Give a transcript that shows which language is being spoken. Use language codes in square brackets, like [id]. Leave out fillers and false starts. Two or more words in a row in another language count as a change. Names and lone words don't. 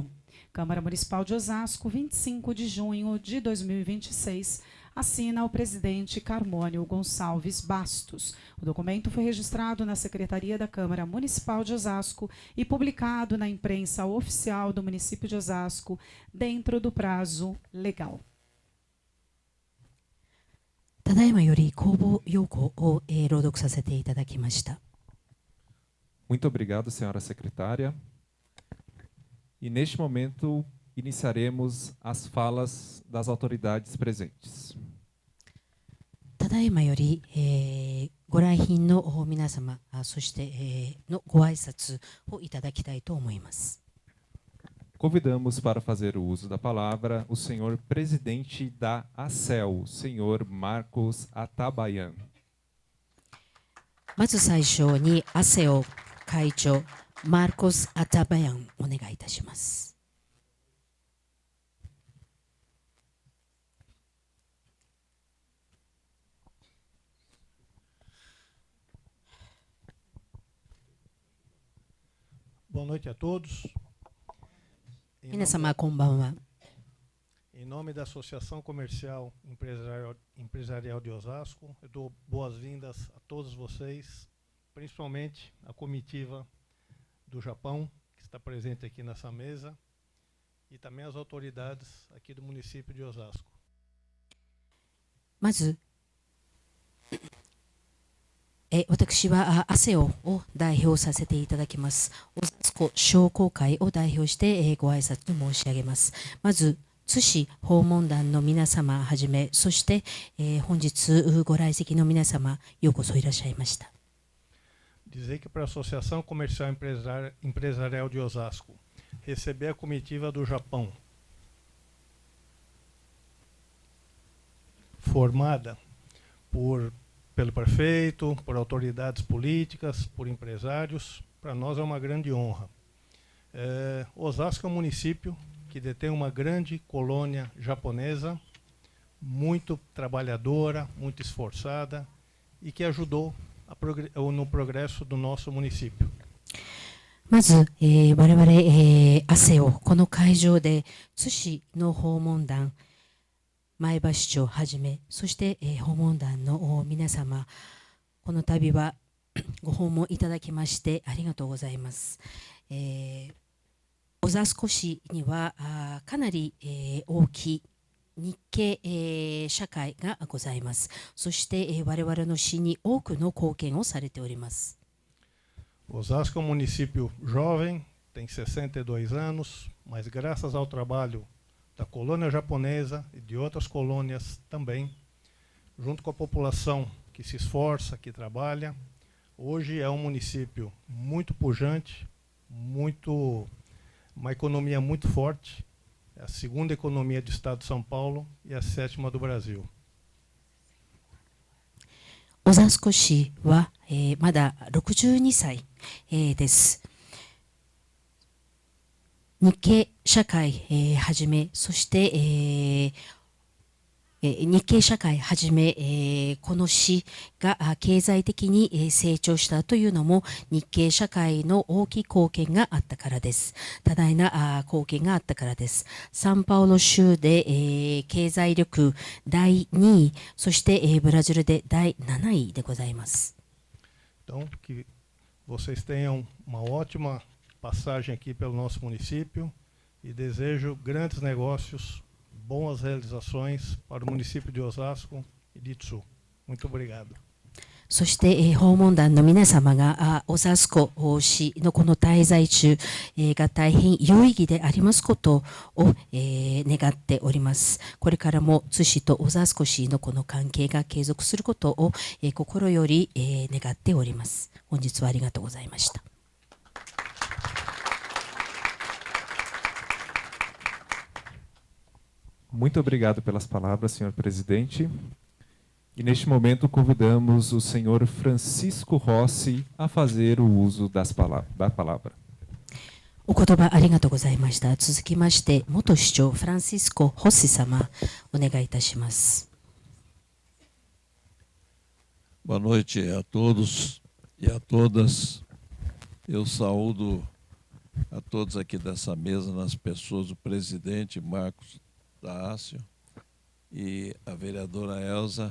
[pt] Câmara Municipal de Osasco, 25 de junho de 2026. Assina o presidente Carmônio Gonçalves Bastos. O documento foi registrado na Secretaria da Câmara Municipal de Osasco e publicado na imprensa oficial do município de Osasco, dentro do prazo legal. [ja] ただいまより公募要項を朗読させていただきました。 [pt] Muito obrigado, senhora secretária. E neste momento iniciaremos as falas das autoridades presentes. [ja] ただいまより、ご来賓の皆様、そして、のご挨拶をいただきたいと思います。 [pt] Convidamos para fazer o uso da palavra o senhor presidente da ACEL, senhor Marcos Atabayan. [ja] まず最初にアセオ会長マルコス・アタバヤンお願いいたします。 [pt] Boa noite a todos. [ja] 皆様こんばんは。 [pt] Em nome da Associação Comercial Empresarial de Osasco, eu dou boas-vindas a todos vocês, principalmente a comitiva do Japão, que está presente aqui nessa mesa, e também as autoridades aqui do município de Osasco. [ja] まず私はアセオを代表させていただきます。オザスコ商工会を代表してご挨拶申し上げます。まず津市訪問団の皆様はじめ、そして、本日ご来席の皆様、ようこそいらっしゃいました。 [pt] Dizer que para a Associação Comercial Empresarial de Osasco receber a comitiva do Japão, formada pelo prefeito, por autoridades políticas, por empresários, para nós é uma grande honra. Osasco é um município que detém uma grande colônia japonesa, muito trabalhadora, muito esforçada e que ajudou no progresso do nosso município. [ja] まず、我々、アセオこの会場で津市の訪問団前橋市長はじめ、そして、訪問団の皆様、この度はご訪問いただきましてありがとうございます。小座少しにはかなり、大きい日系、社会がございます。そして、我々の市に多くの貢献をされております。 [pt] Osasco é um município jovem, tem 62 anos, mas graças ao trabalho da colônia japonesa e de outras colônias também, junto com a população que se esforça, que trabalha, hoje é um município muito pujante, uma economia muito forte, é a segunda economia do estado de São Paulo e a sétima do Brasil. [ja] 小座少しは、まだ62歳、です。日系社会、はじめ、そして、日系社会はじめ、この市が経済的に成長したというのも日系社会の大きい貢献があったからです。多大な貢献があったからです。サンパウロ州で、経済力第2位、そして、ブラジルで第7位でございます。 [pt] Então, que vocês tenham uma ótima passagem aqui pelo nosso município e desejo grandes negócios, boas realizações para o município de Osasco e de Itsu. Muito obrigado. [ja] そして、訪問団の皆様が小座少市のこの滞在中、が大変有意義でありますことを、願っております。これからも津市と小座少市のこの関係が継続することを、心より、願っております。本日はありがとうございました。 [pt] Muito obrigado pelas palavras, senhor presidente. E neste momento convidamos o senhor Francisco Rossi a fazer o uso da palavra. [ja] お言葉ありがとうございました。続きまして、元市長フランシスコ・ホッシ様、お願いいたします。 [pt] Boa noite a todos e a todas. Eu saúdo a todos aqui dessa mesa, nas pessoas do presidente Marcos Dácio e a vereadora Elza.